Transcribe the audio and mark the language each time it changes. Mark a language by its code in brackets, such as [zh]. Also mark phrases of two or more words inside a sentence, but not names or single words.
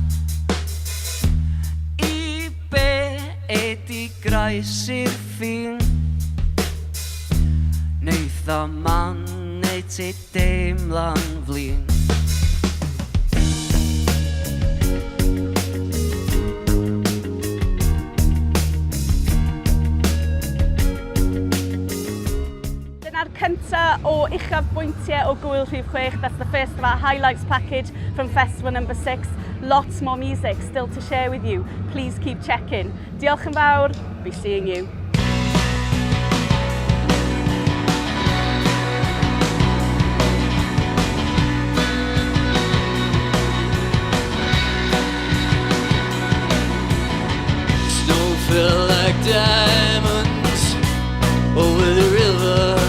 [cy] I be ydi groes i'r ffin, neith o man neu ti deimlo'n flin. Cynta o uchafbwyntiau o Gwyl Rhif 6. [en] That's the first of our highlights package from Festival number 6. Lots more music still to share with you. Please keep checking. [cy] Diolch yn fawr. [en] Be seeing you. Snow fell like diamonds over the river.